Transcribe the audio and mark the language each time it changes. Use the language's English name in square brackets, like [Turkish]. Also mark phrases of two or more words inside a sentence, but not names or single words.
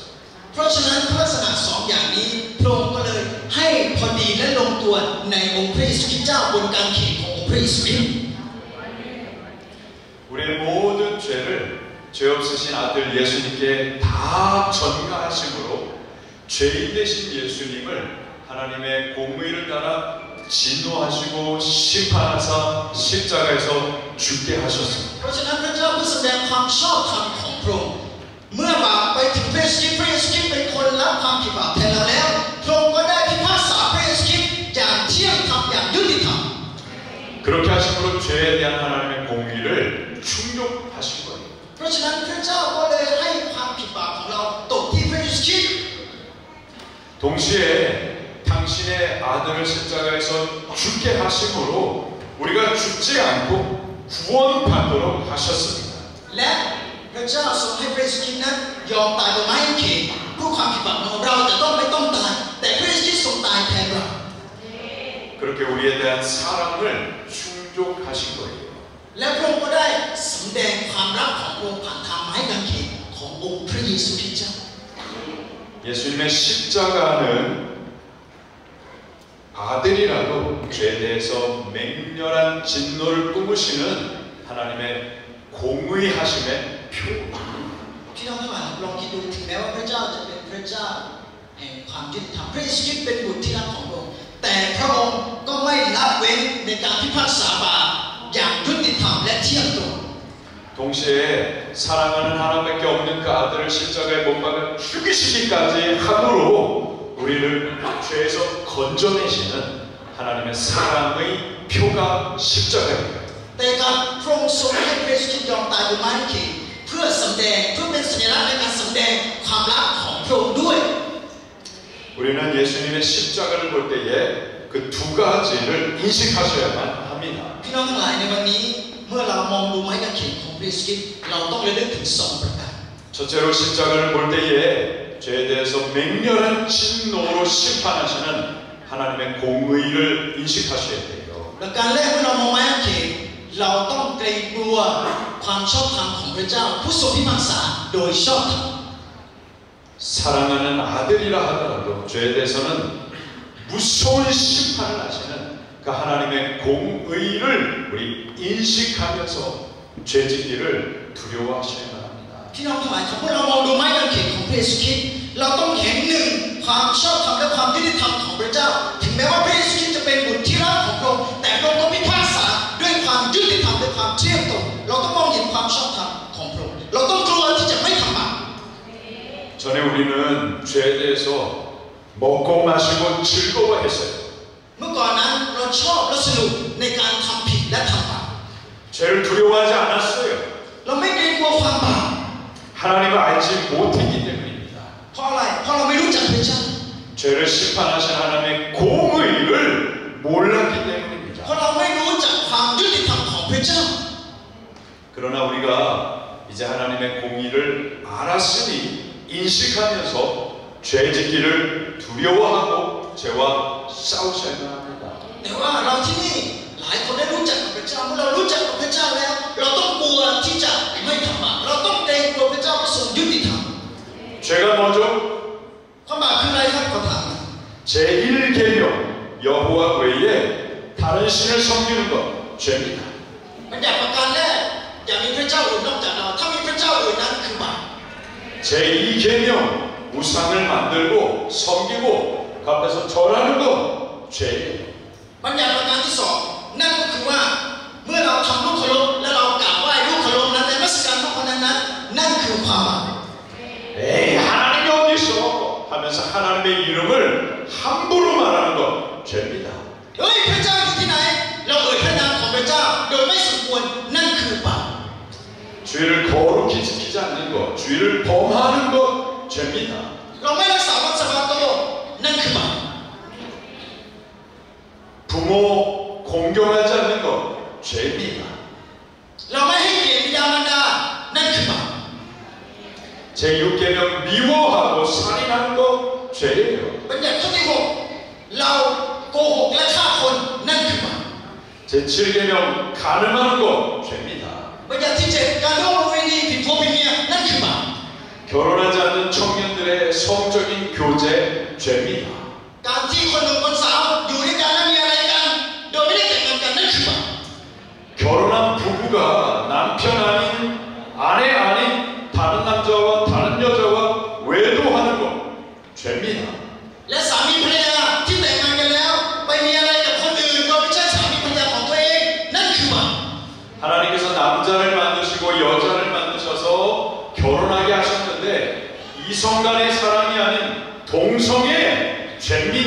[Thai] เพราะฉะนั้นลักษณะสองอย่างนี้พระองค์ก็เลยให้พอดีและลงตัวในองค์พระเยซูคริสต์เจ้าบนกางเขนขององค์พระเยซูคริสต์ [Korean] 우리의 모든 죄를 죄 없으신 아들 예수님께 다 전가하심으로 죄인 되신 예수님을 하나님의 공의를 따라 진노하시고 심판하사 십자가에서 죽게 하셨습니다. [Thai] เพราะฉะนั้นพระเจ้าเพื่อแสดงความชอบธรรมของพระองค์เมื่อบาปไปถึงพระเยซูคริสต์พระเยซูคริสต์เป็นคนรับความผิดบาปแทนเราแล้วพระองค์ก็ได้พิพากษาพระเยซูคริสต์อย่างเที่ยงธรรมอย่างยุติธรรม [Korean] 그렇게 하심으로 죄에 대한 하나님의 공의를 충족하신 거예요. [Thai] เพราะฉะนั้นพระเจ้าก็เลยให้ความผิดบาปของเราตกที่พระเยซูคริสต์ [Korean] 동시에 당신의 아들을 십자가에서 죽게 하심으로 우리가 죽지 않고 구원받도록 하셨습니다. [Thai] และพระเจ้าทรงให้พระเยซูคริสต์นั้นยอมตายบนไม้กางเขนเพื่อความผิดบาปของเราแต่ต้องไม่ต้องตายแต่พระเยซูคริสต์ทรงตายแทนเรา [Korean] 그렇게 우리에 대한 사랑을 충족하신 거예요. [Thai] และพระองค์ก็ได้แสดงความรักของพระองค์ผ่านทางไม้กางเขนขององค์พระเยซูคริสต์เจ้า [Korean] 예수님의 십자가는 아들이라도 죄에 대해서 맹렬한 진노를 뿜으시는 하나님의 공의하심의 표. [Thai] พี่น้องทั้งหลายลองคิดดูถึงแม้ว่าพระเจ้าจะเป็นพระเจ้าแห่งความยุติธรรมพระเยซูคริสต์เป็นบุตรที่รักของพระองค์แต่พระองค์ก็ไม่ละเว้นในการพิพากษาบาปอย่างยุติธรรมและเที่ยงตรง [Korean] 동시에 사랑하는 하나밖에 없는 그 아들을 십자가에 못 박아 죽이시기까지 함으로 우리를 죄에서 건져내시는 하나님의 사랑의 표가 십자가입니다. [Thai] แต่การพระองค์ทรงให้พระเยซูคริสต์ยอมตายบนไม้กางเขนเพื่อสำแดงเพื่อเป็นสัญลักษณ์ในการสำแดงความรักของพระองค์ด้วย [Korean] 우리는 예수님의 십자가를 볼 때에 그 두 가지를 인식하셔야만 합니다. [Thai] พี่น้องทั้งหลายในวันนี้เมื่อเรามองดูไม้กางเขนของพระเยซูคริสต์เราต้องระลึกถึงสองประการ [Korean] 첫째로 십자가를 볼 때에 죄에 대해서 맹렬한 진노로 심판하시는 하나님의 공의를 인식하셔야 돼요. [Thai] ประการแรกเมื่อเรามองไม้กางเขนเราต้องเกรงกลัวความชอบธรรมของพระเจ้าผู้ทรงพิพากษาโดยชอบธรรม [Korean] 사랑하는 아들이라 하더라도 죄에 대해서는 무서운 심판을 하시는 그 하나님의 공의를 우리 인식하면서 죄짓기를 두려워하셔야만 합니다. [Thai] พี่น้องทั้งหลายครับเมื่อเรามองดูไม้กางเขนของพระเยซูคริสต์เราต้องเห็นหนึ่งความชอบธรรมและความยุติธรรมของพระเจ้าถึงแม้ว่าพระเยซูคริสต์จะเป็นบุตรที่รักของพระองค์แต่พระองค์ก็พิพากษาด้วยความยุติธรรมและความเที่ยงตรงเราต้องมองเห็นความชอบธรรมของพระองค์เราต้องกลัวที่จะไม่ทำบาป [Korean] 전에 우리는 죄에 대해서 먹고 마시고 즐거워했어요. [Thai] เมื่อก่อนนั้นเราชอบและสนุกในการทำผิดและทำบาป [Korean] 죄를 두려워하지 않았어요. [Thai] เราไม่เกรงกลัวความบาป [Korean] 하나님을 알지 못했기 때문입니다. [Thai] เพราะอะไรเพราะเราไม่รู้จักพระเจ้า [Korean] 죄를 심판하신 하나님의 공의를 몰랐기 [Thai] เพ [Korean] 때문입니다. [Thai] ราะเราไม่รู้จักความยุติธรรมของพระเจ้า [Korean] 그러나 우리가 이제 하나님의 공의를 알았으니 인식하면서 죄 짓기를 두려워하고 죄와 싸우셔야만 합니다. [Thai] แต่ว่าเราที่นี่หลายคนได้รู้จักกับพระเจ้าเมื่อเรารู้จักกับพระเจ้าแล้วเราต้องกลัวที่จะไม่ทำบาปเราต้องเกรงกลัวพระเจ้าผู้ทรงยุติธรรม [Korean] 죄가 뭐죠? [Thai] ความบาปคืออะไรครับขอถาม [Korean] 제1계명 여호와 외에 다른 신을 섬기는 것 죄입니다. [Thai] มันอย่างประการแรกอย่ามีพระเจ้าอื่นนอกจากเราถ้ามีพระเจ้าอื่นนั้นคือบาป [Korean] 제2계명 우상을 만들고 섬기고 그 앞에서 절하는 것 죄예요. [Thai] บัญญัติประการที่สองนั่นก็คือว่าเมื่อเราทำรูปเคารพและเรากราบไหว้รูปเคารพนั้นในนมัสการรูปคนนั้นนั่นคือความบาป [Korean] 에이 하나님이 어디 있어? 하면서 하나님의 이름을 함부로 말하는 것 죄입니다. [Thai] เฮ้ยพระเจ้าอยู่ที่ไหนเราเอ่ยพระนามของพระเจ้าโดยไม่สมควรนั่นคือบาป [Korean] 주의를 거룩히 지키지 않는 것, 주의를 범하는 것 죄입니다. [Thai] เราไม่รักษาวันสะบาโตนั่นคือบาป [Korean] 부모 공경하지 않는 것 죄입니다. [Thai] เราไม่ให้เกียรติบิดามารดานั่นคือบาป [Korean] 제6계명 미워하고 살인하는 것 죄예요. [Thai] บัญญัติข้อที่หกเราโกหกและฆ่าคนนั่นคือบาป [Korean] 제7계명 간음하는 것 죄입니다. [Thai] บัญญัติที่เจ็ดการร่วมประเวณีผิดผัวผิดเมียนั่นคือบาป [Korean] 결혼하지 않는 청년들의 성적인 교제 죄입니다. [Thai] การที่คนหนุ่มคนสาวอยู่ด้วยกันและมีอะไรกันโดยไม่ได้แต่งงานกันนั่นคือบาป [Korean] 결혼한 부부가 남편 아닌 아내 아닌 다른 남자와 다른 여자와 외도하는 것 죄입니다. [Thai] และสามีภรรยาที่แต่งงานกันแล้วไปมีอะไรกับคนอื่นโดยไม่ใช่สามีภรรยาของตัวเองนั่นคือบาป [Korean] 하나님께서 남자를 만드시고 여자를 만드셔서 결혼하게 하셨는데 이성 간의 사랑이 아닌 동성의 죄입니다.